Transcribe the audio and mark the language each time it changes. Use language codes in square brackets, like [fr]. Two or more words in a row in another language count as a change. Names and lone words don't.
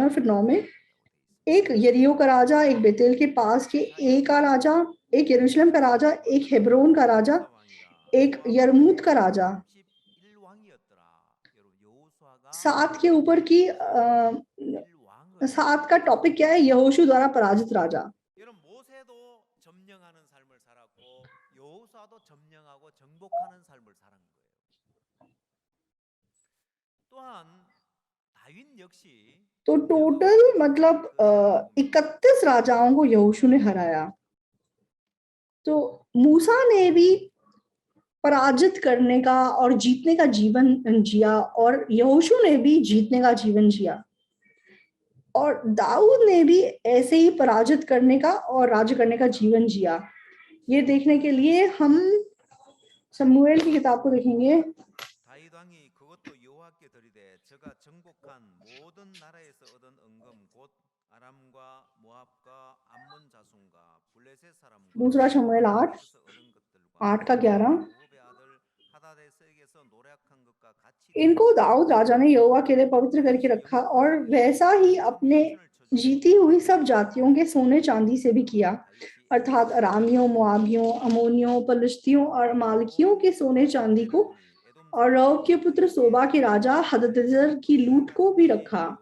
[hi] और फिर 9 में एक यरीहो का राजा, एक बेतेल के पास के ए का राजा, एक यरूशलेम का राजा, एक हेब्रोन का राजा, एक यरमूत का राजा। 7 के ऊपर की 7 का टॉपिक क्या है? यहोशू द्वारा पराजित राजा। [ko] 모세도 점령하는 삶을 살았고 여호수아도 점령하고 정복하는 삶을 살은 거예요. 또한 다윗 역시 [hi] तो टोटल मतलब 31 राजाओं को यहोशू ने हराया। तो मूसा ने भी पराजित करने का और जीतने का जीवन जिया और यहोशू ने भी जीतने का जीवन जिया और दाऊद ने भी ऐसे ही पराजित करने का और राज्य करने का जीवन जिया। ये देखने के लिए हम शमूएल की किताब को देखेंगे। [ko] 다윗 왕이 그것도 여호와께 드리되 저가 정복한 모든 나라에서 얻은 은금 곧 아람과 모압과 암몬 자손과 블레셋 사람과 [hi] दूसरा शमूएल 8 [ko] 얻은 것들과 [hi] 8 का 11। [ko] 모압의 아들 하다데색에서 노력한 것과 같이 [hi] इनको दाऊद राजा ने यहोवा के लिए पवित्र करके रखा और वैसा ही अपने जीती हुई सब जातियों के सोने चांदी से भी किया, अर्थात अरामियों, मोआबियों, अमोनियों, पलिश्तियों और मालकियों के सोने चांदी को और रौब के पुत्र सोबा के राजा हददेजेर की लूट को भी रखा।